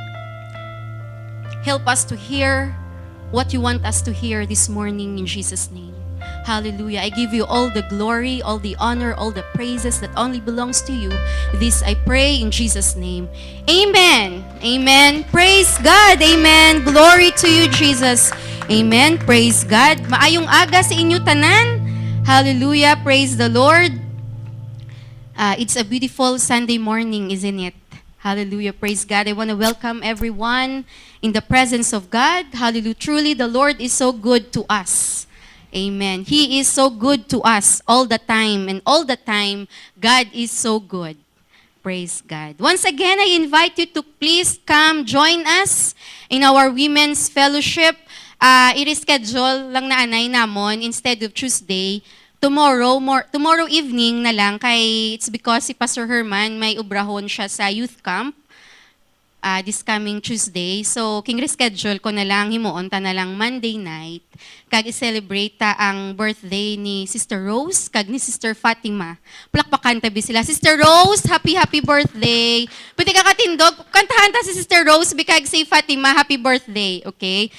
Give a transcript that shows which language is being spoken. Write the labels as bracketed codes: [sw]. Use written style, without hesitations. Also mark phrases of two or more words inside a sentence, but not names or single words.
[en] Help us to hear what you want us to hear this morning in Jesus' name. Hallelujah. I give you all the glory, all the honor, all the praises that only belongs to you. This I pray in Jesus' name. Amen. Amen. Praise God. Amen. Glory to you, Jesus. Amen. Praise God. [hil] Maayong aga sa inyo tanan. [en] Hallelujah. Praise the Lord. It's a beautiful Sunday morning, isn't it? Hallelujah. Praise God. I want to welcome everyone in the presence of God. Hallelujah. Truly, the Lord is so good to us. Amen. He is so good to us all the time. And all the time, God is so good. Praise God. Once again, I invite you to please come join us in our Women's Fellowship. [hil] I-reschedule lang na anay namon [en] instead of Tuesday. Tomorrow evening [hil] na lang kay [en] it's because [hil] si Pastor Herman may ubrahon siya sa [en] youth camp this coming Tuesday. [hil] So king reschedule ko na lang himuon ta na lang [en] Monday night [hil] kag i-celebrate ta ang birthday ni Sister Rose kag ni Sister Fatima. Plakpakan tabi sila. Sister Rose, [en] happy birthday. [hil] Pwede ka katindog, kantahan ta si Sister Rose bikag si Fatima, [en] happy birthday, okay?